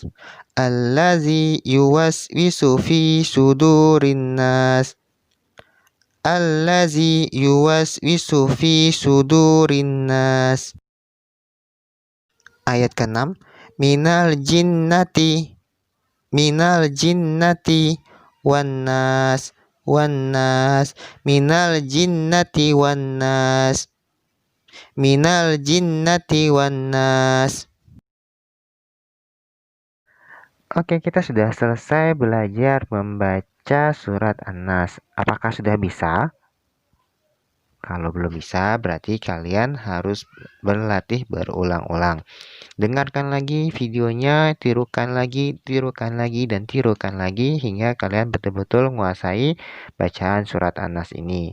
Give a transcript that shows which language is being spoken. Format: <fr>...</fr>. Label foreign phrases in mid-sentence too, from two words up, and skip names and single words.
<ar>الذي يوسوس في صدور الناس، الذي يوسوس في صدور الناس.</ar> <id>Ayat ke-6,</id> <ar>من الجنة، من الجنة والناس، والناس. من الجنة والناس، من الجنة والناس.</ar> <id>Oke, kita sudah selesai belajar membaca surat An-Nas. Apakah sudah bisa? Kalau belum bisa, berarti kalian harus berlatih berulang-ulang. Dengarkan lagi videonya, tirukan lagi, dan tirukan lagi hingga kalian betul-betul menguasai bacaan surat An-Nas ini.</id>